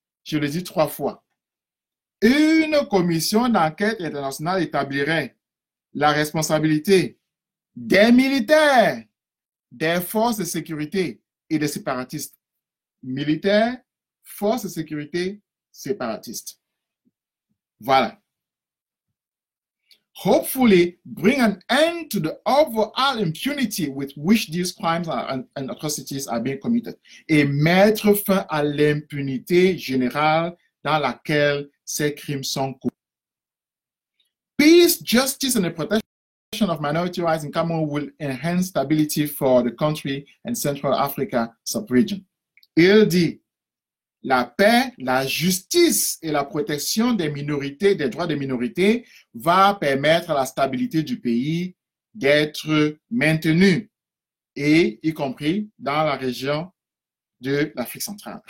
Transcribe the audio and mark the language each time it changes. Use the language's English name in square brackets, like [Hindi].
[French] Je le dis 3 fois. Une commission d'enquête internationale établirait la responsabilité des militaires, des forces de sécurité et des séparatistes. Militaires, forces de sécurité, séparatistes. Voilà. [English] Hopefully, bring an end to the overall impunity with which these crimes and atrocities are being committed. [French] Et mettre fin à l'impunité générale dans laquelle ces crimes sont commis. [English] Peace, justice, and the protection of minority rights in Cameroon will enhance stability for the country and Central Africa sub-region. [French] Il dit, la paix, la justice et la protection des minorités, des droits des minorités, va permettre à la stabilité du pays d'être maintenue, et y compris dans la région de l'Afrique centrale.